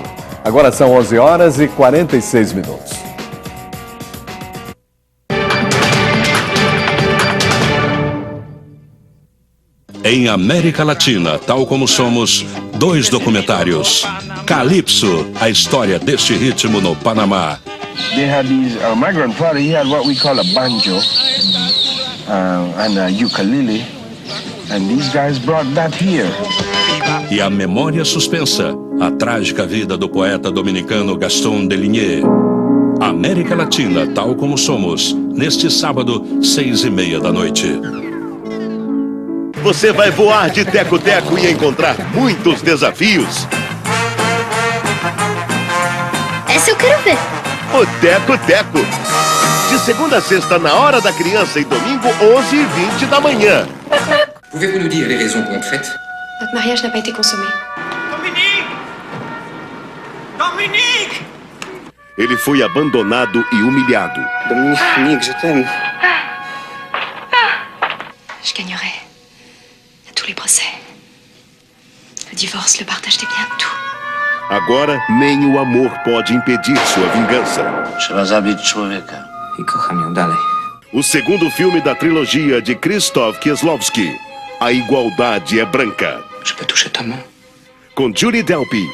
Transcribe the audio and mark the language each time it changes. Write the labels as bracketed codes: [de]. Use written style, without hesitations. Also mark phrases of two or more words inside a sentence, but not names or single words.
[pt] Agora são 11 horas e 46 minutos. Em América Latina, tal como somos, 2 documentários. Calypso, a história deste ritmo no Panamá. [en] They had these, my grandfather, he had what we call a banjo and a ukulele, and these guys brought that here. [pt] E a memória suspensa, a trágica vida do poeta dominicano Gaston Deligné. América Latina, tal como somos, neste sábado, 6h30 da noite. Você vai voar de teco-teco e encontrar muitos desafios. Essa eu quero ver. O Teco-Teco. De segunda a sexta, na hora da criança, e domingo, 11h20 da manhã. [fr] Pouvez-vous nous dire les raisons pour notre fête? Notre mariage n'a pas été consommé. Dominique! Dominique! [pt] Ele foi abandonado e humilhado. [fr] Dominique, je t'aime. Je gagnerai à tous les procès. Le divorce, le partage des biens, tout. [pt] Agora, nem o amor pode impedir sua vingança. O segundo filme da trilogia de Krzysztof Kieslowski, A Igualdade é Branca. Com Julie Delpy.